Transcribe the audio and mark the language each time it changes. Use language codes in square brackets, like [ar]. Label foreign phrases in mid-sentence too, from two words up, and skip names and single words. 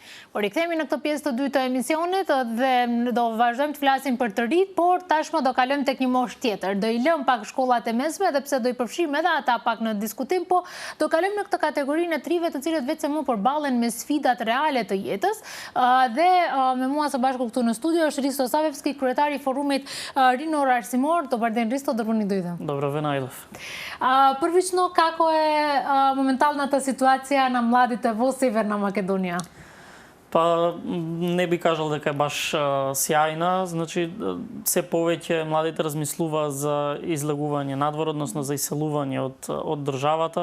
[sq] Rikthehemi në këtë pjesë të dytë të emisionit dhe do vazhdojmë të flasim për të rit, por tashmë do kalojmë tek një moshë tjetër. Do i lëm pak shkollat e mesme, edhe pse do i përfshijmë edhe ata pak në diskutim, po do kalojmë në këtë kategorinë e trive të cilët vetëm më përballen me sfidat reale të jetës. Dhe me mua së bashku këtu në studio është Risto Savevski, kryetari i forumit rinor arsimor. [mk] Dobar ден, Risto, добродојде. Добро ве најдов. Првично, како е моменталната ситуација на младите во Северна Македонија? Па не би кажал дека е баш сјајна, значи се повеќе младите размислува за излегување надвор, односно за иселување од државата.